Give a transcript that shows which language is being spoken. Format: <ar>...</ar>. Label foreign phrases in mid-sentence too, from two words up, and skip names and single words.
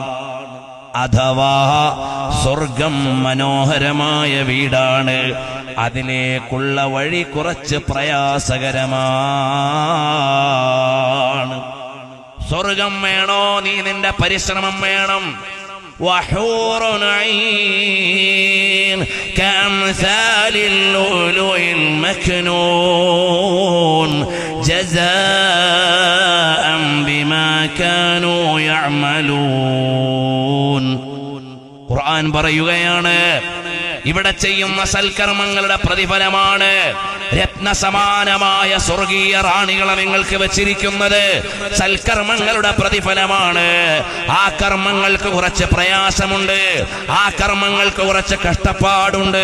<ml>അഥവാ സ്വർഗം മനോഹരമായ വീടാണ്, അതിലേക്കുള്ള വഴി കുറച്ച് പ്രയാസകരമാണ്. സ്വർഗം വേണോ? നീ നിന്റെ പരിശ്രമം വേണം.</ml> <ar>وحور عين كأمثال اللؤلؤ المكنون جزاء بما كانوا يعملون.</ar> <ml>ഖുർആൻ പറയുകയാണ്, ഇവിടെ ചെയ്യുന്ന സൽക്കർമ്മങ്ങളുടെ പ്രതിഫലമാണ് രത്നസമാനമായ സ്വർഗീയ റാണികളെ നിങ്ങൾക്ക് വെച്ചിരിക്കുന്നത്. സൽക്കർമ്മങ്ങളുടെ പ്രതിഫലമാണ്. ആ കർമ്മങ്ങൾക്ക് കുറച്ച് പ്രയാസമുണ്ട്, ആ കർമ്മങ്ങൾക്ക് കുറച്ച് കഷ്ടപ്പാടുണ്ട്.</ml>